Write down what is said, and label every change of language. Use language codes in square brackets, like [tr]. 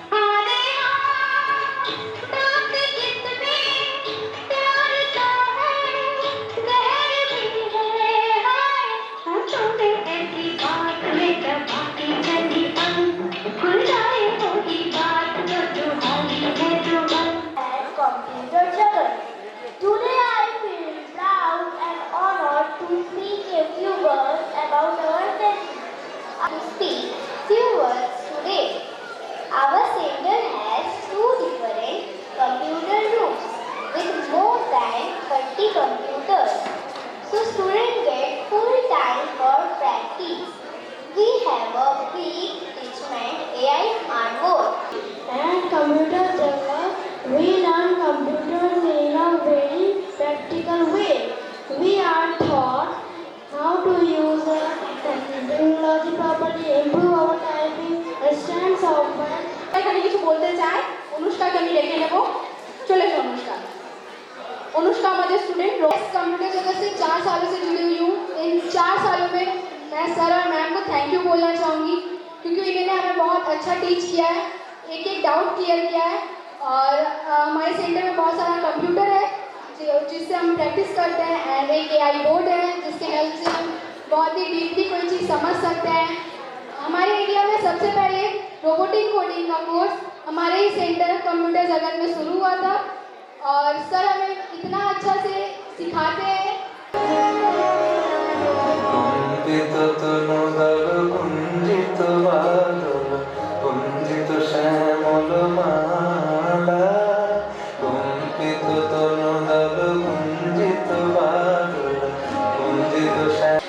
[hi] अरे हाँ, दांत जितने प्यार का है, जहर भी है हाय। होठों पे ऐसी बात है, जब आके चली आई खुल जाए पूरी बात, तो दुहाई है दुहाई। [en] Computer Jagat. Today I feel proud and honored to speak a few words about our country. To speak few words today. Our center has 2 different computer rooms with more than 30 computers. So students get full time for practice. We have a big Teachment AI smart board. And Computer Jagat, we learn computers in a very practical way. We are taught how to use technology properly, improve our typing, understand software. [bn] এখানে কিছু বলতে চাই, অনুষ্কাকে আমি রেখে নেব। চলে এসো অনুষ্কা। [hi] अनुष्का हमारे स्टूडेंट कंप्यूटर जगत से 4 सालों से जुड़ी हुई हूँ। इन 4 सालों में मैं सर और मैम को थैंक यू बोलना चाहूँगी, क्योंकि इन्होंने हमें बहुत अच्छा टीच किया है, एक एक डाउट क्लियर किया है। और हमारे सेंटर में बहुत सारा कंप्यूटर है जिससे हम प्रैक्टिस करते हैं, एंड एक AI बोर्ड है जिसके हेल्प से हम बहुत ही डीपली कोई चीज़ समझ सकते हैं। हमारे एरिया में सबसे पहले रोबोटिक कोडिंग का कोर्स हमारे ही सेंटर कंप्यूटर जगत में शुरू हुआ था, और सर हमें इतना अच्छा से सिखाते हैं। [bn] কুঞ্জিত তনুদল কুঞ্জিত বাদল, কুঞ্জিত শ্যামল মালা, কুঞ্জিত তনুদল কুঞ্জিত বাদল, কুঞ্জিত শ্যামল।